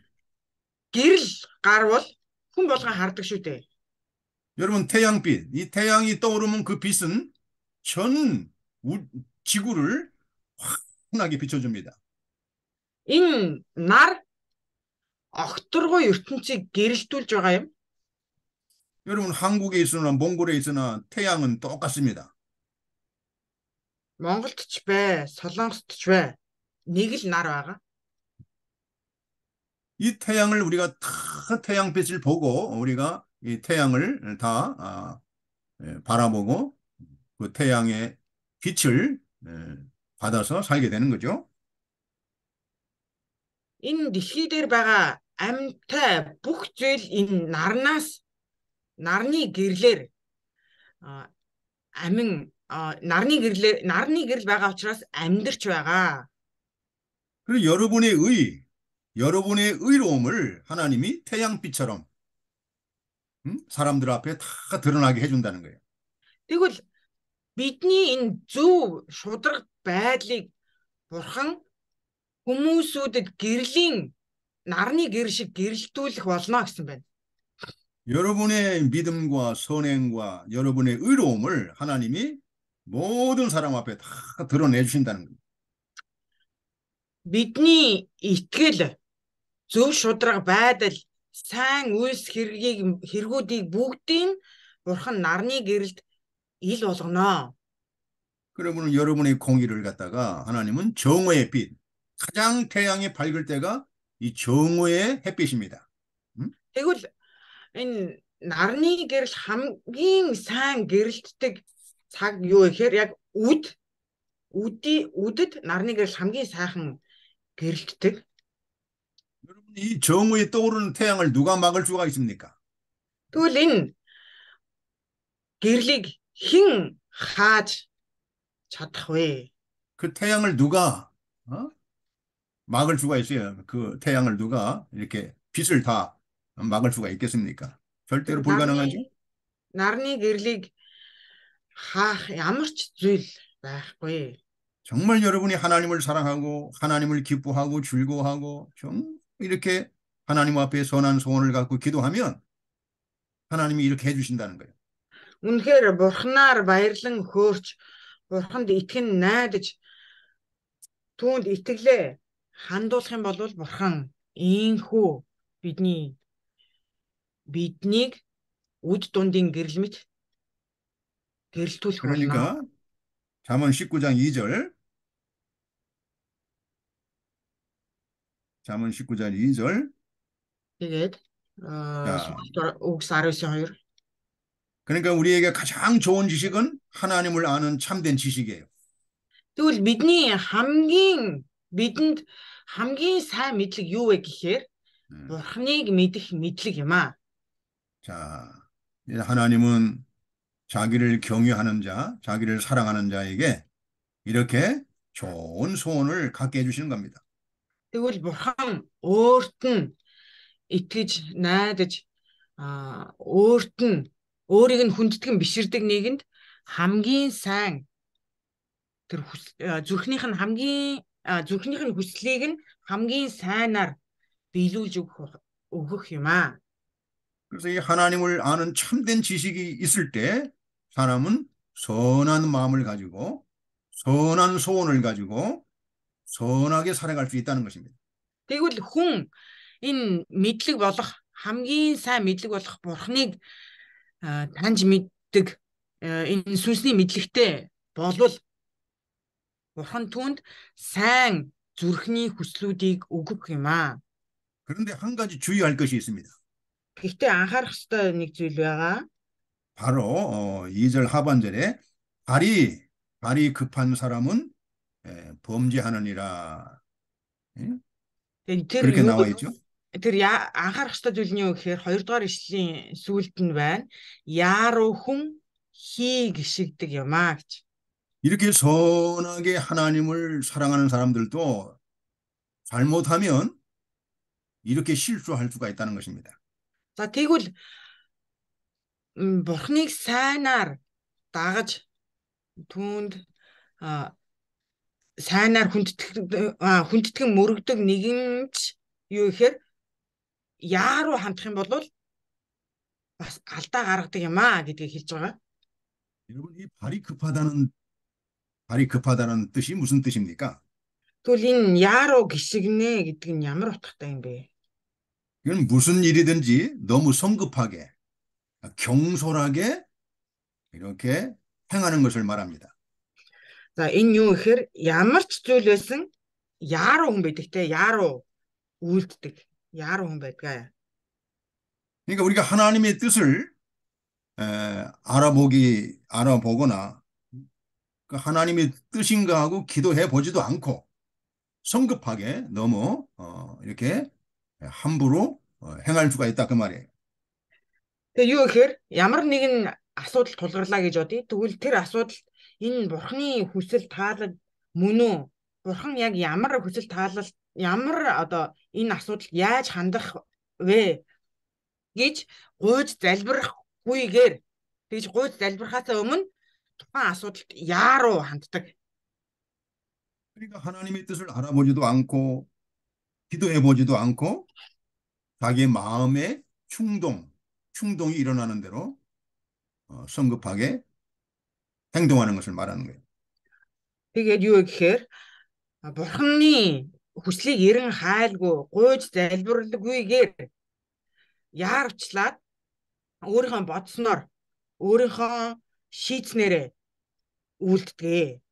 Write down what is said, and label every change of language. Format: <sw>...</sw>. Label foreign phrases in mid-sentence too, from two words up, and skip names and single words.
<mn>Гэрэл гарвал хүн болгон хардаг шүү дээ.</mn> <ko>여러분 태양빛. 이 태양이 떠오르면 그 빛은 전 지구를 환하게 비춰줍니다.</ko> <mn>Энэ нар огторгой ертөнцийг гэрэлтүүлж байгаа юм.</mn> <ko>여러분 한국에 있으나 몽골에 있으나 태양은 똑같습니다.</ko> <mn>Монголд ч бай, Солонгост ч бай. Нэг л нар байгаа.</mn> <ko>이 태양을 우리가 다 태양빛을 보고 우리가 이 태양을 다 바라보고 그 태양의 빛을 받아서 살게 되는 거죠.</ko> <mn>Энэ дэлхий дээр байгаа амьтай бүх зүйл энэ нарны гэрлэр нарны гэрэл байгаа учраас амьдарч байгаа.</mn> <ko>그리고 여러분의 의로움을 하나님이 태양빛처럼 사람들 앞에 다 드러나게 해준다는 거예요.</ko> <mn>Тэгвэл бидний энэ зөв шударга байдлыг бурхан хүмүүсүүдэд нарны гэрэл шиг гэрэлтүүлэх болно гэсэн байна.</mn> <ko>여러분의 믿음과 선행과 여러분의 의로움을 하나님이 모든 사람 앞에 다 드러내 주신다는 거예요.</ko> <mn>Бидний итгэл, зөв шударга байдал, сайн үйлс хэрэгүүдийг бүгдийг бурхан нарны гэрэлд ил болгоно.</mn> <ko>그러면 여러분의 공의를 갖다가 하나님은 정오의 빛, 가장 태양이 밝을 때가 이 정오의 햇빛입니다.</ko> <mn>Тэгвэл энэ нарны гэрэл хамгийн сайн гэрэлтдэг цаг юу гэхээр яг үдэд нарны гэрэл хамгийн сайхан гэрэлтдэг.</mn> <ko>여러분, 이 정오에 떠오르는 태양을 누가 막을 수가 있습니까?</ko> <mn>Тэгвэл энэ гэрлийг хэн хааж чадах вэ?</mn> <ko>그 태양을 누가 막을 수가 있어요. 그 태양을 누가 이렇게 빛을 다 막을 수가 있겠습니까? 절대로 불가능하죠.</ko> <mn>нарны гэрлийг хаах ямар ч зүйл байхгүй.</mn> <ko>정말 여러분이 하나님을 사랑하고 하나님을 기뻐하고 즐거워하고 좀 이렇게 하나님 앞에 선한 소원을 갖고 기도하면 하나님이 이렇게 해주신다는 거예요.</ko> <mn>Үнэхээр бурхнаар баярлан хөөрч бурханд итгэн найдаж түүнд итгэлээ хандуулах юм бол бурхан ийхүү биднийг үд дундын гэрэл мэт гэрэлтүүлэх болно.</mn> <ko>그러니까 잠언 19장 2절 잠언 19장 2절</ko> <mn>Тэгээд үгс 19:2.</mn> <ko>그러니까 우리에게 가장 좋은 지식은 하나님을 아는 참된 지식이에요.</ko> <mn>Тэгвэл бидэнд хамгийн сайн мэдлэг юу вэ гэхээр бурхныг мэдэх мэдлэг юм аа.</mn> <ko>자, 하나님은 자기를 경외하는 자, 자기를 사랑하는 자에게 이렇게 좋은 소원을 갖게 해주시는 겁니다.</ko> <mn>Тэгвэл бурхан өөрт нь итгэж, найдаж, өөрийг нь хүндэтгэн биширдэг нэгэнд хамгийн сайн тэр зүрхнийх нь хүслийг нь хамгийн сайнаар биелүүлж өгөх юм аа.</mn> <ko>그래서 이 하나님을 아는 참된 지식이 있을 때 사람은 선한 마음을 가지고 선한 소원을 가지고 선하게 살아갈 수 있다는 것입니다.</ko> <mn>Тэгвэл хүн энэ мэдлэг болох хамгийн сайн мэдлэг болох бурхныг таньж мэддэг энэ сүнсний мэдлэгтэй болвол бурхан түүнд сайн зүрхний хүслүүдийг өгөх юм аа.</mn> <ko>그런데 한 가지 주의할 것이 있습니다.</ko> <mn>Гэхдээ анхаарах ёстой нэг зүйл байгаа.</mn> <ko>바로 2절 하반절에 발이 급한 사람은 범죄하느니라. 그렇게 나와 있죠.</ko> <mn>Тэр анхаарах ёстой зүйл нь юу гэхээр 2 дугаар ишлэлийн сүүлд нь байна. Яаруу хүн хий гიშгдэг юм аа гэж.</mn> <ko>이렇게 선하게 하나님을 사랑하는 사람들도 잘못하면 이렇게 실수할 수가 있다는 것입니다.</ko> <mn>За тэгвэл бурхныг сайнаар дагаж түүнд сайнаар хүндэтгэн мөрөгдөг нэгэн ч юу гэхээр яаруу хандах юм бол бас алдаа гаргадаг юм аа гэдгийг хэлж байгаа.</mn> <ko>여러분, 이 발이 급하다는 뜻이 무슨 뜻입니까?</ko> <mn>Тэгвэл энэ яаруу гიშгнэ гэдэг нь ямар утгатай юм бэ?</mn> <ko>이건 무슨 일이든지 너무 성급하게, 경솔하게 이렇게 행하는 것을 말합니다.</ko> <mn>За энэ юу гэхээр ямар ч зүйл байсан яаруу хүн байдаг те яаруу үйлддэг яаруу хүн байдгаа.</mn> <ko>그러니까 우리가 하나님의 뜻을 알아보거나 그 하나님의 뜻인가 하고 기도해 보지도 않고 성급하게 너무 이렇게 함부로 행할 수가 있다 그 말이에요.</ko> <mn>Тэгээ юу гэхээр ямар нэгэн асуудал тулгарлаа гэж бодъё. Тэгвэл тэр асуудал энэ бурхны хүсэл таалал мөн үү? Бурхан яг ямар хүсэл таалал ямар энэ асуудал яаж хандах вэ гэж гуйж залбирахгүйгээр тэгж гуйж залбирахаас өмнө тухайн асуудалд яаруу ханддаг.</mn> <ko>그러니까 하나님의 뜻을 알아보지도 않고 기도해 보지도 않고 자기의 마음의 충동이 일어나는 대로 성급하게 행동하는 것을 말하는 거예요.</ko> <mn>Тэгээд юу гэхээр бурхны хүслийг эрен хайлгүй гуйж залбиралгүйгээр яарвчлаад өөрийнхөө бодсноор өөрийнхөө шийдснээрээ үйлддэг.</mn>